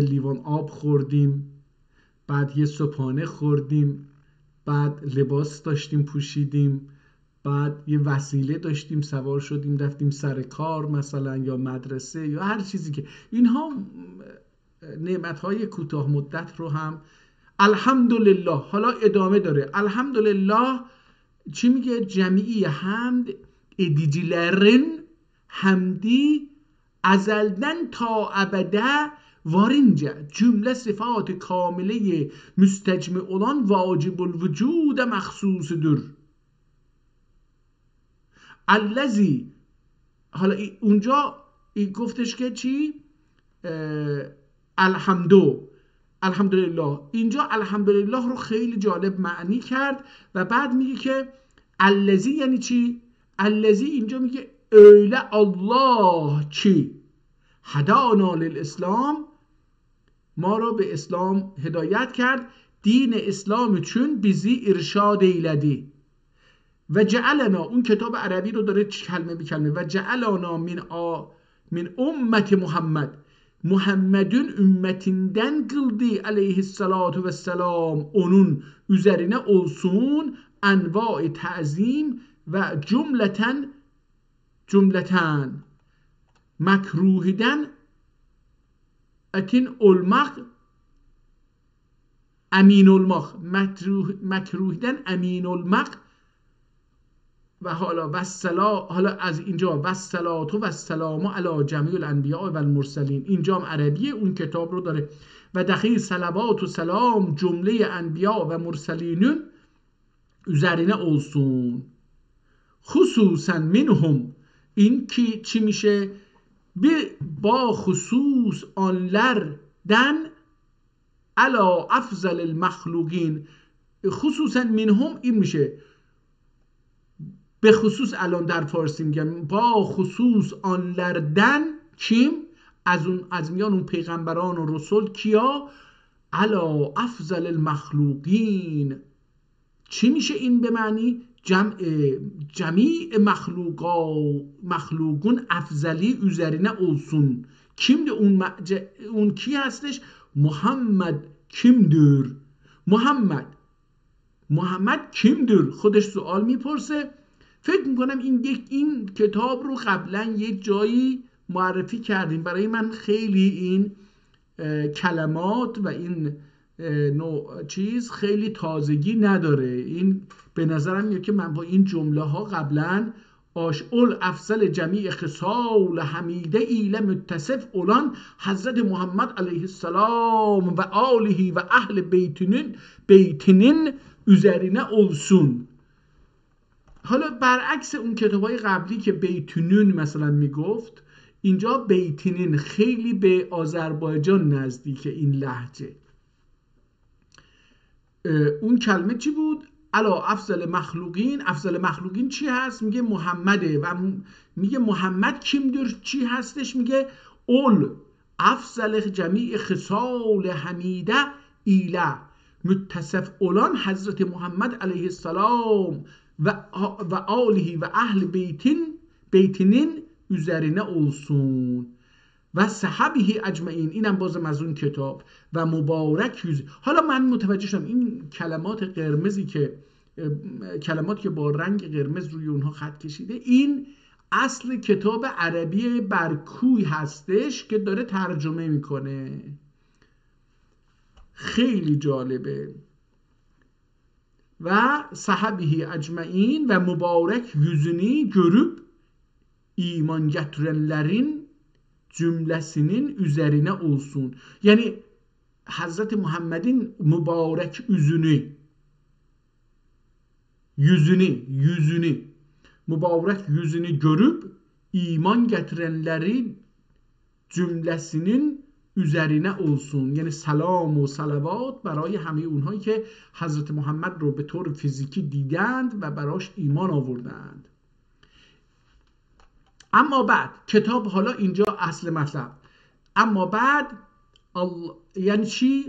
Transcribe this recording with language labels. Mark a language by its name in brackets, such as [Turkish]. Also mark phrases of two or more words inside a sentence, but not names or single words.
[Persian] لیوان آب خوردیم، بعد یه صبحانه خوردیم، بعد لباس داشتیم پوشیدیم، بعد یه وسیله داشتیم سوار شدیم رفتیم سر کار مثلا یا مدرسه یا هر چیزی که اینها نعمتهای کوتاه مدت رو هم الحمدلله. حالا ادامه داره. الحمدلله چی میگه؟ [Turkish] جمعی حمد edicilerin hamdi ezelden ta ebede varınca cümle sıfat-ı kamile müstecmi olan vacibul vücude mahsusudur. [Persian] الذی، حالا اونجا گفتش که چی؟ الحمدلله. اینجا الحمدلله رو خیلی جالب معنی کرد و بعد میگه که الذی یعنی چی؟ الذی اینجا میگه öyle الله چی؟ [Arabic] هدانا للاسلام، [Persian] ما رو به اسلام هدایت کرد. [Turkish] din İslam çün bizi irşad eyledi [Arabic] و جعلنا، [Persian] اون کتاب عربی رو داره کلمه به کلمه، [Arabic] و جعلنا من امت [Turkish] Muhammed'in ümmetinden kıldı aleyhissalatu vesselam, onun üzerine olsun enva-i ta'zim ve cümleten makruhiden etin olmak, emin olmak, makruhiden emin olmak. [Persian] و حالا از اینجا [Arabic] والصلات و السلام علی جمیع الانبیاء و المرسلین، [Persian] اینجا هم عربیه اون کتاب رو داره. [Turkish] ve dahil salavat ve selam cümle enbiya ve mürselinin üzerine olsun. Hususen minhum, [Persian] این کی چی میشه؟ [Turkish] bahusus anlardan [Arabic] علا افضل المخلوقین. خصوصا منهم [Persian] این میشه به خصوص، الان در فارسی میگم [Turkish] bahusus anlardan kim? [Persian] از میان اون پیغمبران و رسول کیا؟ [Arabic] علا افضل المخلوقین. [Persian] چی میشه این به معنی؟ [Turkish] cemi mahlukun efdali [Persian] üzerine olsun. Kimdir اون کی هستش؟ محمد kimdir؟ محمد kimdir؟ خودش سوال میپرسه. فکر میکنم این کتاب رو قبلا یک جایی معرفی کردیم. برای من خیلی این کلمات و این نوع چیز خیلی تازگی نداره. این به نظرم میاد که من با این جمله ها [Turkish] kable ol efdal cemi hisal hamide ile muttasıf olan حضرت محمد [Arabic] علیه السلام و آله [Turkish] ve ehl beytinin üzerine olsun. [Persian] حالا برعکس اون کتابای قبلی که بیتونون مثلا میگفت، اینجا بیتنین خیلی به آذربایجان نزدیک این لهجه. اون کلمه چی بود؟ علا افضل مخلوقین. افضل مخلوقین چی هست؟ میگه محمده. و میگه محمد kimdir؟ چی هستش؟ میگه [Turkish] ol efdal cemi hisal hamide ile muttasıf olan حضرت محمد [Arabic] علیه السلام و آله [Turkish] ve ehl beytinin üzerine olsun [Arabic] و صحبه اجمعین. [Persian] اینم بازم از اون کتاب. و [Turkish] mübarek yüz. [Persian] حالا من متوجه شدم این کلمات قرمزی که کلمات که با رنگ قرمز روی اونها خط کشیده، این اصل کتاب عربی برکوی هستش که داره ترجمه میکنه. خیلی جالبه. [Arabic] و صحبه اجمعین [Turkish] و mübarek yüzünü görüp iman getirenlerin cümlesinin üzerine olsun. Yani Hazreti Muhammed'in mübarek yüzünü mübarek yüzünü görüp iman getirenlerin cümlesinin üzerine olsun. [Persian] یعنی سلام و صلوات برای همه اونهایی که حضرت محمد رو به طور فیزیکی دیدند و براش ایمان آوردند. اما بعد کتاب، حالا اینجا اصل مطلب، اما بعد یعنی چی؟